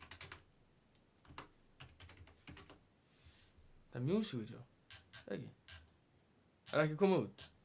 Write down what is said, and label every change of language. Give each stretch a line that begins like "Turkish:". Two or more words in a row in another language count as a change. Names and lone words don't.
Icelandic: Það er
English: music video,
Icelandic: ekki? ekki komið út?